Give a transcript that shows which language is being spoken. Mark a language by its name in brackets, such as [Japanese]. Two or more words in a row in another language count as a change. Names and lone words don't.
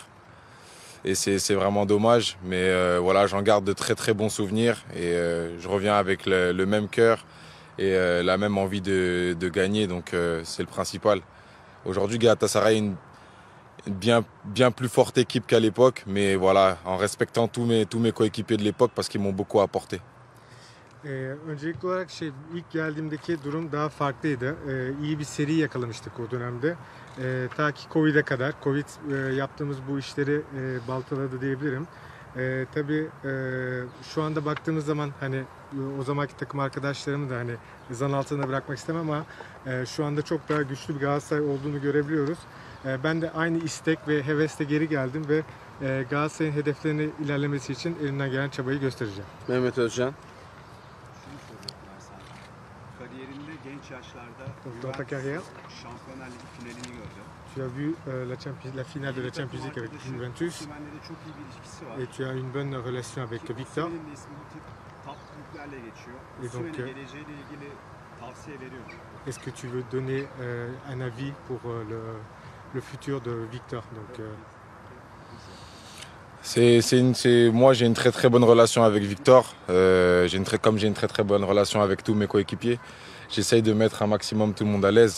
[French] Et c'est vraiment dommage, mais voilà, j'en garde de très très bons souvenirs et je reviens avec le même cœur et la même envie de gagner, donc c'est le principal. Aujourd'hui, Galatasaray est une bien plus forte équipe qu'à l'époque, mais voilà, en respectant tous mes coéquipiers de l'époque parce qu'ils m'ont beaucoup apporté. [Turkish] Öncelikli olarak ilk geldiğimdeki durum daha farklıydı. İyi bir seri yakalamıştık o dönemde. Ta ki Covid'e kadar. Covid yaptığımız bu işleri baltaladı diyebilirim. Tabii şu anda baktığımız zaman hani o zamanki takım arkadaşlarımı da hani zan altına bırakmak istemem ama şu anda çok daha güçlü bir Galatasaray olduğunu görebiliyoruz. Ben de aynı istek ve hevesle geri geldim ve Galatasaray'ın hedeflerine ilerlemesi için elimden gelen çabayı göstereceğim. Mehmet Özcan. Kariyerinde genç yaşlarda [French] Dans ta carrière, [Turkish] Şampiyonlar Ligi finalini gördü. [French] tu as vu la finale de la [English] Champions League [French] avec Juventus [Turkish] Osimhen'le çok iyi bir ilişkisi var. [French] et tu as une bonne relation avec Victor. [Turkish] Osimhen'in de ismi bu tip top kulüplerle geçiyor. [French] Et donc, [Turkish] Osimhen'e geleceğiyle ilgili tavsiye veriyor mu? [French] est-ce que tu veux donner un avis pour le futur de Victor? Donc, Moi, j'ai une très très bonne relation avec Victor. Comme j'ai une très très bonne relation avec tous mes coéquipiers, j'essaye de mettre un maximum tout le monde à l'aise.